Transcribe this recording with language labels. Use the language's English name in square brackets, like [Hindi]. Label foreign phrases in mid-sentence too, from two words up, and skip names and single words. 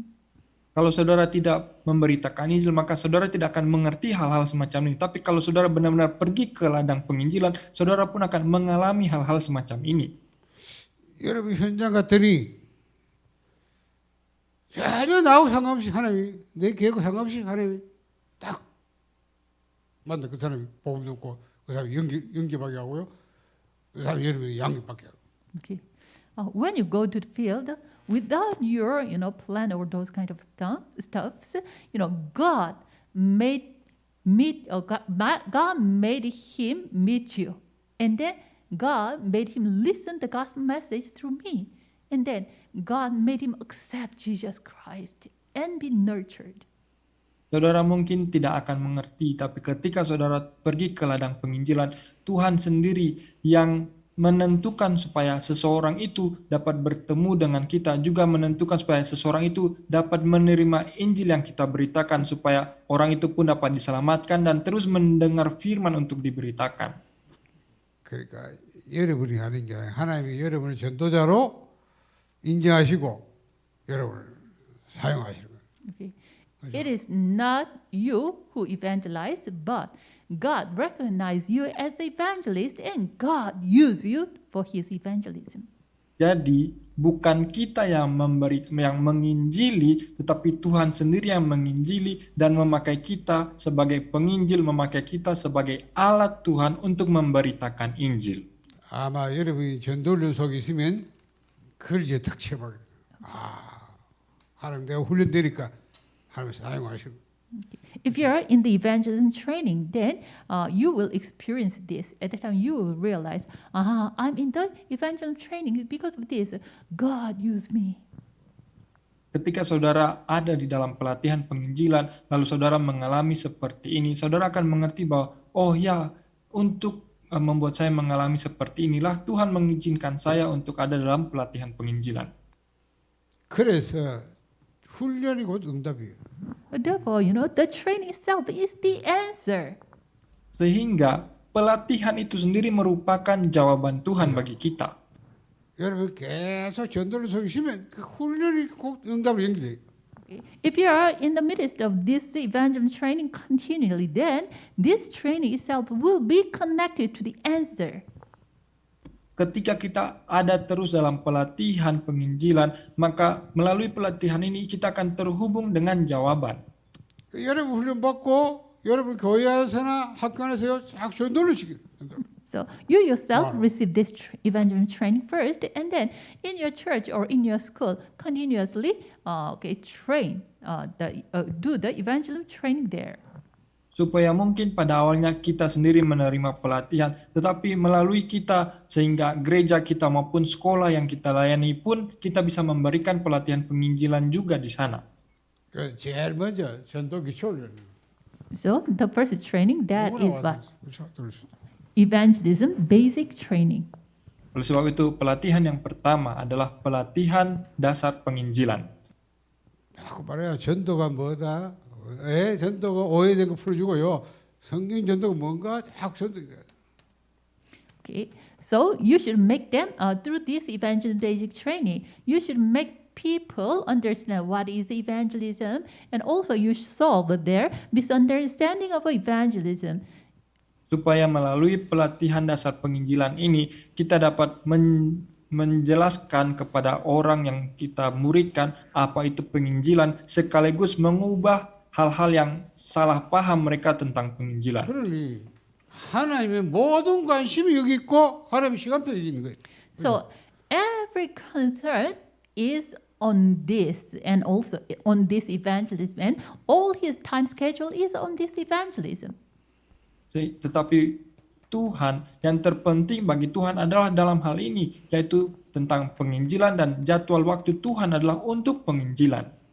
[Indonesian] Kalau saudara tidak memberitakan Injil, maka saudara tidak akan mengerti hal-hal semacam ini. Tapi kalau saudara benar-benar pergi ke ladang penginjilan, saudara pun akan mengalami hal-hal semacam ini. [Korean] 여러분 현장 갔더니 전혀 나하고 상관없이 하나님이 내 계획과 상관없이 하나님이 딱 만나 그 사람이 복음 듣고 그 사람이 영접하게 하고요. 그 사람이 여러분이 양육받게 하고. [English] Okay. When you go to the field, without your, plan or those kind of stuffs, God made God made him meet you, and then God made him listen the gospel message through me, and then God made him accept Jesus Christ and be nurtured. [Indonesian] Saudara mungkin tidak akan mengerti, tapi ketika saudara pergi ke ladang penginjilan, Tuhan sendiri yang menentukan supaya seseorang itu dapat bertemu dengan kita, juga menentukan supaya seseorang itu dapat menerima Injil yang kita beritakan, supaya orang itu pun dapat diselamatkan dan terus mendengar firman untuk diberitakan. [Korean] 그러니까 여러분이 하는 게 아니라 하나님이 여러분을 전도자로 인정하시고 여러분을 사용하시는 거예요. [English] Okay. It is not you who evangelize, but God recognizes you as evangelist and God use you for his evangelism. [Indonesian] Jadi bukan kita yang menginjili, tetapi Tuhan sendiri yang menginjili dan memakai kita sebagai penginjil, memakai kita sebagai alat Tuhan untuk memberitakan Injil. [Korean] 아마 여러분이 전도를 속에 있으면 그걸 이제 탁 체험하게 돼요. 하나님 내가 훈련되니까 하나님 사용하시고. [English] If you are in the evangelism training, then you will experience this. At that time, you will realize, I'm in the evangelism training. Because of this, God used me. [Indonesian] Ketika saudara ada di dalam pelatihan penginjilan, lalu saudara mengalami seperti ini, saudara akan mengerti bahwa, oh ya, untuk membuat saya mengalami seperti inilah, Tuhan mengizinkan saya untuk ada dalam pelatihan penginjilan. [Korean] 그래서 훈련이 곧 응답이에요. [English] Therefore, the training itself is the answer. [Indonesian] Sehingga pelatihan itu sendiri merupakan jawaban Tuhan bagi kita. [Korean] 여러분 계속 전도를 속에 있으면 그 훈련이 곧 응답으로 연결돼요. [English] If you are in the midst of this evangelism training continually, then this training itself will be connected to the answer. [Indonesian] Ketika kita ada terus dalam pelatihan penginjilan, maka melalui pelatihan ini kita akan terhubung dengan jawaban. [Korean] 여러분 훈련 받고 여러분 교회에서나 학교 안에서 쫙 전도를 시켜요. [English] So you yourself receive this evangelism training first, and then in your church or in your school, continuously do the evangelism training there. [Indonesian] Supaya mungkin pada awalnya kita sendiri menerima pelatihan, tetapi melalui kita sehingga gereja kita maupun sekolah yang kita layani pun kita bisa memberikan pelatihan penginjilan juga di sana. [Korean] 제일 먼저 전도 기초를. [English] So the first training that is what? what? Evangelism basic training. [Indonesian] Oleh sebab itu pelatihan yang pertama adalah pelatihan dasar penginjilan. [Korean] 자꾸 말해요. 전도가 뭐다? 전도가 오해된 거 풀어주고요. 성경 전도가 뭔가 자꾸 전도. [English] Okay, so you should make them through this evangelism basic training. You should make people understand what is evangelism, and also you solve their misunderstanding of evangelism. [Indonesian] Supaya melalui pelatihan dasar penginjilan ini kita dapat menjelaskan kepada orang yang kita muridkan apa itu penginjilan, sekaligus mengubah hal-hal yang salah paham mereka tentang penginjilan. [Korean] 그러니 하나님의 모든 관심이 여기 있고 하나님의 시간표에 있는 거예요. [English] So every concern is on this and also on this evangelism, and all his time schedule is on this evangelism. [Indonesian] Tetapi Tuhan, yang terpenting bagi Tuhan adalah dalam hal ini, yaitu tentang penginjilan, dan jadwal waktu Tuhan adalah untuk penginjilan.